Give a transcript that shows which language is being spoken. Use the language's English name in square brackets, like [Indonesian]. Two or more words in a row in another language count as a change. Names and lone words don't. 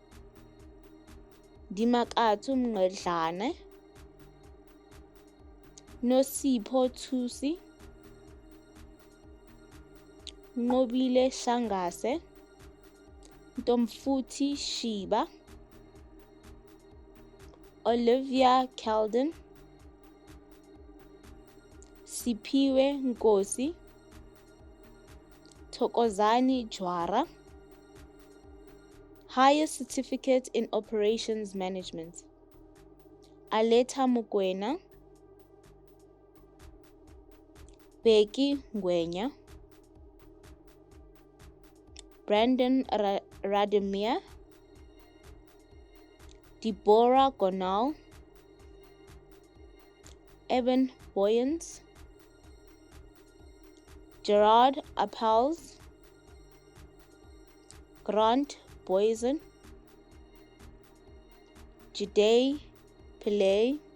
[English] Dimakatsu Mngedlane, Nosipho Thusi, Nqobile Shangase, Ntomfuthi Shiba, Olivia Calden, Siphiwe Nkosi, Thokozani Jwara. Higher Certificate in Operations Management. Aleta Mukwena, Becky Ngwenya, Brandon Rademir, Deborah Gonal, Evan Boyens, Gerard Appels, Grant Boysen, Jide Pillay,